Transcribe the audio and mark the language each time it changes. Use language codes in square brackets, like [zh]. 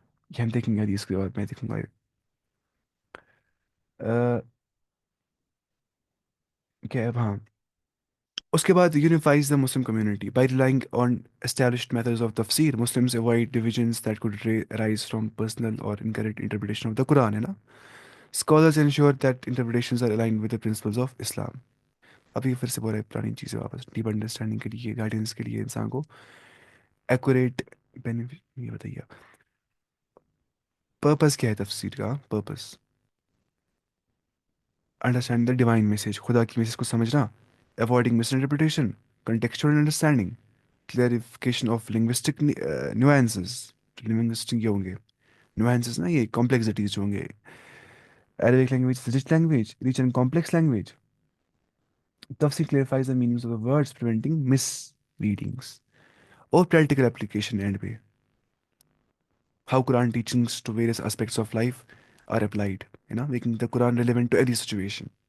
[ur] یہ ہم دیکھیں گے حدیث کے بعد، میں دیکھوں گا. کیا ہے ہاں. اس کے بعد [en] Unifies the Muslim community by relying on established methods of تفسیر. Muslims avoid divisions that could rise from personal or incorrect interpretation of the Quran [ur] ہے نا. [en] Scholars ensure that interpretations are aligned with the principles of Islam. [ur] اب یہ پھر سے بول رہے ہیں پرانی چیزیں واپس، ڈیپ انڈرسٹینڈنگ کے لیے، گائیڈنس کے لیے انسان کو ایکوریٹ بینیفٹ. یہ بتائیے آپ پرپز کیا ہے تفسیر کا؟ [en] purpose understand the divine message, [ur] خدا کی میسج کو سمجھنا. [en] Avoiding misinterpretation, contextual understanding, clarification of linguistic nuances. [ur] Linguistic یہ ہوں گے نیوانسز نا، یہ کمپلیکسٹیز جو ہوں گے. [en] Arabic language rich language, rich and complex language. تفسیر clarifies the meanings of the words preventing misreadings. اور practical application and پہ how Quran teachings to various aspects of life are applied, making the Quran relevant to any situation.